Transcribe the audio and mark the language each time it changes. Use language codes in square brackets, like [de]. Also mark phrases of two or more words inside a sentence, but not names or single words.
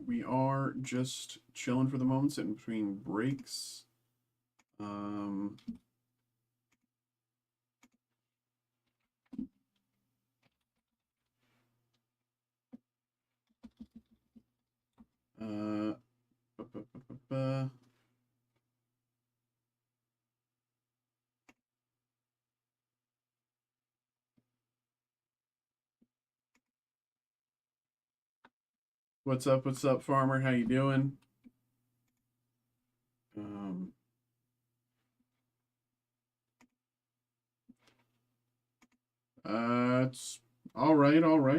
[en] We are just chilling for the moment, sitting between breaks. Um, uh, ba, ba, ba, ba, ba. What's up? What's up, farmer? How you doing? Um, it's all right, all right.